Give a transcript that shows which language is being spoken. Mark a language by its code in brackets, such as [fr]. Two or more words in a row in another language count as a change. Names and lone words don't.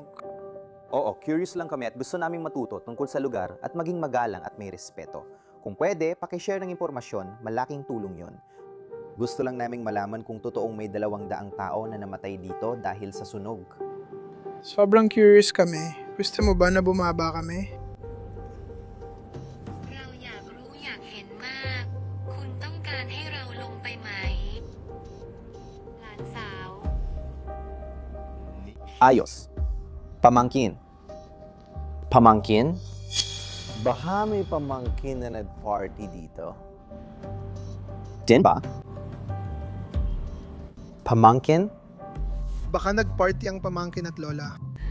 [tl] Oo, curious lang kami at gusto naming matuto tungkol sa lugar at maging magalang at may respeto. Kung pwede, pakishare ng impormasyon, malaking tulong yon. Gusto lang naming malaman kung totoong may 200 tao na namatay dito dahil sa sunog. Sobrang curious kami. Gusto mo ba na bumaba kami? [th] เราอยากรู้อยากเห็นมาก คุณต้องการให้เราลงไปไหม หลานสาว [tl] Ayos. Pamangkin. Pamangkin? Baka may pamangkin na nag-party dito. Din ba? Pamangkin? Baka nag-party ang pamangkin at lola.